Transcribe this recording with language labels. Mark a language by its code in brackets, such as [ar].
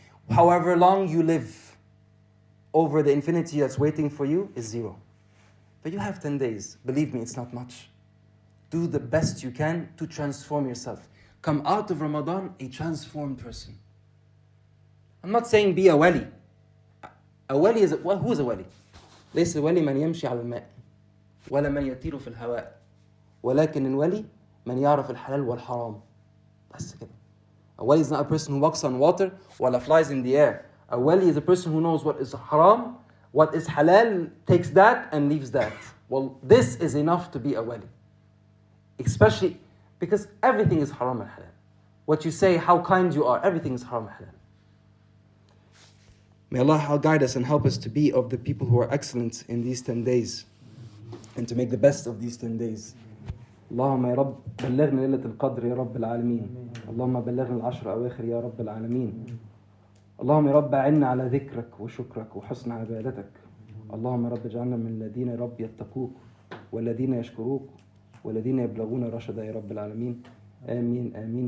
[en] However long you live over the infinity that's waiting for you is 0. But you have 10 days. Believe me, it's not much. Do the best you can to transform yourself. Come out of Ramadan a transformed person. I'm not saying be a wali. A wali is who is a wali? [ar] ليس الولي من يمشي على الماء ولا من يطير في الهواء ولكن الولي من يعرف الحلال والحرام. بس كده. [en] A wali is not a person who walks on water ولا flies in the air. A wali is a person who knows what is haram, what is halal, takes that and leaves that. Well, this is enough to be a wali. Especially because everything is haram and halal. What you say, how kind you are, everything is haram and halal. May Allah guide us and help us to be of the people who are excellent in these 10 days and to make the best of these 10 days. [ar] اللهم يا رب بلغنا ليلة القدر يا رب العالمين. اللهم بلغنا العشر أواخر يا رب العالمين. اللهم يا رب أعنا على ذكرك وشكرك وحسن عبادتك. اللهم يا رب اجعلنا من الذين يا رب يتقوك والذين يشكروك والذين يبلغون رشدا يا رب العالمين. آمين آمين.